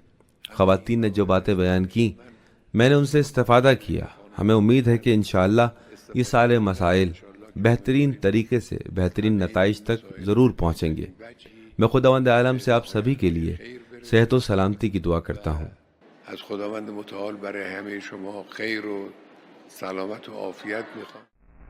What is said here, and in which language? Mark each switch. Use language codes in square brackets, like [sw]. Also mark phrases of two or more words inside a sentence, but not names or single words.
[ur] خواتین نے جو باتیں بیان کی میں نے ان سے استفادہ کیا۔ ہمیں امید ہے کہ انشاءاللہ یہ سارے مسائل بہترین طریقے سے بہترین نتائج تک ضرور پہنچیں گے۔ میں خداوند عالم سے آپ سبھی کے لیے صحت و سلامتی کی دعا کرتا ہوں۔ [fa] از خداوند متعال برای همه شما خیر و سلامت و عافیت میخوام.